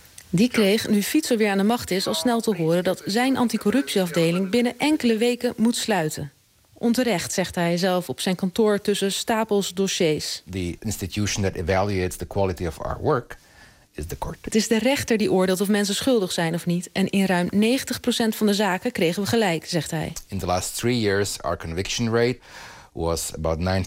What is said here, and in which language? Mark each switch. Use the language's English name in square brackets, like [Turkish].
[Dutch] Die kreeg, nu Fico weer aan de macht is, al snel te horen dat zijn anticorruptieafdeling binnen enkele weken moet sluiten. Onterecht, zegt hij zelf op zijn kantoor tussen stapels dossiers. [English] The institution that evaluates the quality of our work. [Dutch] Het is de rechter die oordeelt of mensen schuldig zijn of niet. En in ruim 90% van de zaken kregen we gelijk, zegt hij. [English] In the last three years, our conviction rate was about 93-95%.